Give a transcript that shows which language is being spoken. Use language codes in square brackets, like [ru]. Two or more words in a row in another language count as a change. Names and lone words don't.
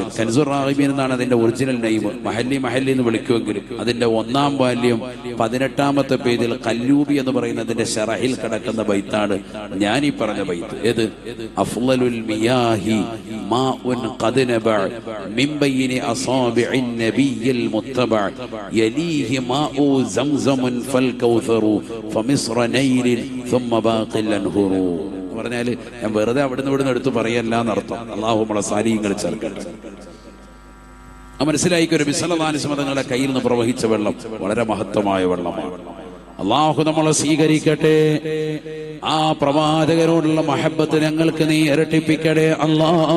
[ml] കൻസുർ റാഗബീൻ എന്നാണ് അതിന്റെ [en] original name. [ml] മഹല്ലി എന്ന് വിളിക്കുമെങ്കിലും അതിന്റെ 1-ാം വാല്യം 18-ാമത്തെ പേജിൽ കല്ലൂബി എന്ന് പറയുന്നതിന്റെ ഷറഹിൽ കിടക്കുന്ന ബൈത്താണ് ഞാൻ ഈ പറഞ്ഞ ബൈത്ത്. [ar] ഏത്? أفضل المياه ماء قد نبع من بين أصابع النبي المتبع يليه ماء زمزم فالكوثر فمصر نيل ثم باقي الانهر. [ml] പറഞ്ഞാല് ഞാൻ വെറുതെ അവിടുന്ന് ഇവിടുന്ന് എടുത്ത് പറയല്ല എന്നർത്ഥം. അള്ളാഹു നമ്മളെ സാലിഹ്യങ്ങൾ ചേർക്കട്ടെ. മനസ്സിലായിക്കൊരു നബി [ar] صلى الله عليه وسلم [ml] തങ്ങളുടെ കയ്യിൽ നിന്ന് പ്രവഹിച്ച വെള്ളം വളരെ മഹത്വമായ വെള്ളമാണ്. അള്ളാഹു നമ്മളെ സ്വീകരിക്കട്ടെ. ആ പ്രവാചകരോടുള്ള മഹബത്ത് ഞങ്ങൾക്ക് നീ ഇരട്ടിപ്പിക്കട്ടെ അല്ലാ.